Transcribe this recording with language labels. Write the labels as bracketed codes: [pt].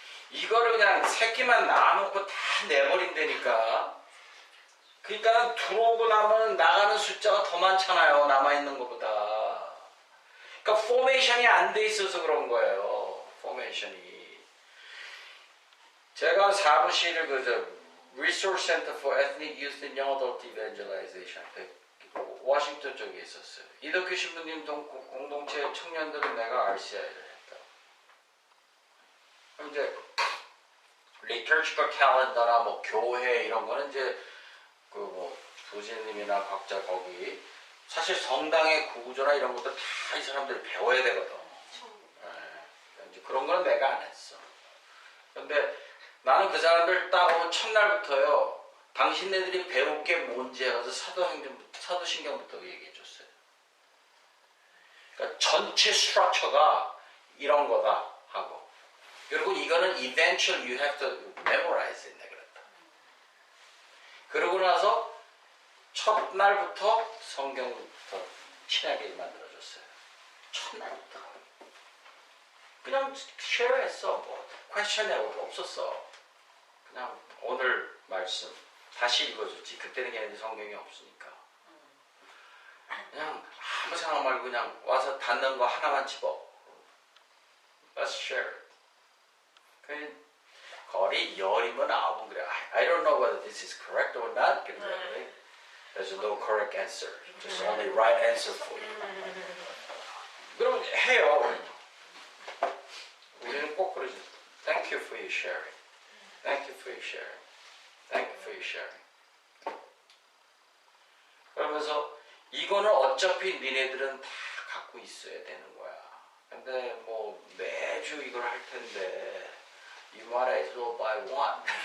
[ko] 이거를 그냥 새끼만 낳아놓고 다 내버린다니까. 그러니까 들어오고 나면 나가는 숫자가 더 많잖아요. 남아있는 것보다. 그러니까 포메이션이 안 돼 있어서 그런 거예요. 포메이션이. 제가 사무실을 Resource Center for Ethnic Youth and Young Adult Evangelization 워싱턴 쪽에 있었어요. 이덕규 신부님 공동체 청년들은 내가 RCI를 했다. 그럼 이제 리터치컬 캘린더나 뭐 교회 이런 거는 이제 그 뭐 부지님이나 각자 거기 사실 성당의 구조나 이런 것도 다 이 사람들이 배워야 되거든. 네. 이제 그런 거는 내가 안 했어. 근데 나는 그 사람들 딱 오면 첫날부터요. 당신네들이 배울 게 뭔지 해서 사도신경부터 얘기해 줬어요. 그러니까 전체 스트럭처가 이런 거다 하고. 그리고 이거는 [en] eventual you have to memorize it. [ko] 그랬다. 그러고 나서 첫날부터 성경부터 친하게 만들어줬어요. 첫날부터. 그냥 쉐어했어. 뭐 퀘스천 내고 없었어. 그냥 오늘 말씀 다시 읽어줬지. 그때는 걔네들 성경이 없으니까. 그냥 아무 생각 말고 그냥 와서 닿는 거 하나만 집어. [en] Let's share it. [ko] 거리 10이면 9은 그래. [en] I don't know whether this is correct or not. [ko] 그래. [en] There's no correct answer. There's only right answer for you. [ko] 그럼 해요. 우리는 꼭 그러지. [en] Thank you for your sharing. Thank you for your sharing. Thank you for your sharing. [ko] 그러면서 이거는 어차피 니네들은 다 갖고 있어야 되는 거야. 근데 뭐 매주 이걸 할 텐데 [en] you might as well buy one.